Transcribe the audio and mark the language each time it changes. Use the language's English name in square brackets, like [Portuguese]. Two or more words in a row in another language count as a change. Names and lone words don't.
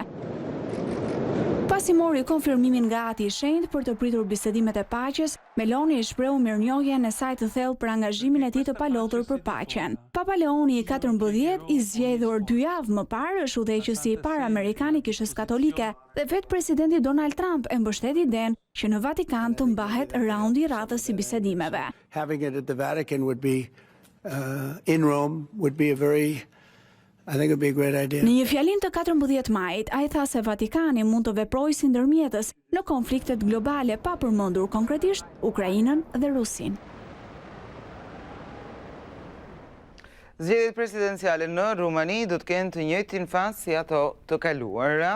[Albanian] Pasi mori konfirmimin nga Ati i Shenjtë për të pritur bisedimet e paqes, Meloni i shprehu mirënjohjen e saj të thellë për angazhimin e tij të palodhur për paqen. Papa Leoni i 14 i zgjedhur 2 javë më parë është udhëheqësi i parë amerikan i Kishës Katolike dhe vetë presidenti Donald Trump e mbështet idenë që në Vatikan të mbahet raundi i radhës i bisedimeve. [English] Having it at the Vatican would be in Rome would be I think it would be a great idea. [Albanian] Në një fjalim të 14 majit, ai tha se Vatikani mund të veprojë si ndërmjetës në konfliktet globale pa përmendur konkretisht Ukrainën dhe Rusin. Zgjedhjet presidenciale në Rumani do të kenë të njëjtin faz si ato të kaluara.